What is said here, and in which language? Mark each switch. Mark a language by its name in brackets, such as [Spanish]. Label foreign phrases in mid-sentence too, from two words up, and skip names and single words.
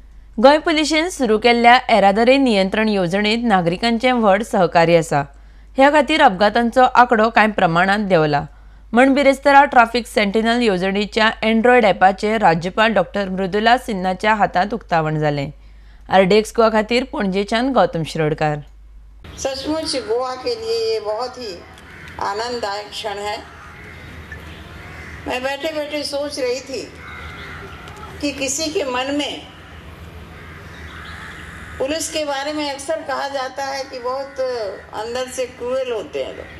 [Konkani] गोंय पुलिशेन सुरू केल्ल्या येरादारी नियंत्रण येवजणेंत नागरिकांचें व्हड सहकार्य आसा। ह्या खातीर अपघातांचो आंकडो कांय प्रमाणांत देंवला म्हण बिरेस्तारा ट्रॅफिक सेंटिनल येवजणेच्या एंड्रॉयड ॲपाचेर राज्यपाल डॉ मृदुला सिन्हाच्या हातांत उक्तावण जालें। आरडीएक्स गोवा खातीर पणजेच्यान गौतम शिरोडकार। [Hindi] सचमुच गोवा के लिए ये बहुत ही आनंददायक क्षण है। मैं बैठे बैठे सोच रही थी कि किसी के मन में पुलिस के बारे में अक्सर कहा जाता है कि बहुत अंदर से क्रूएल होते हैं लोग।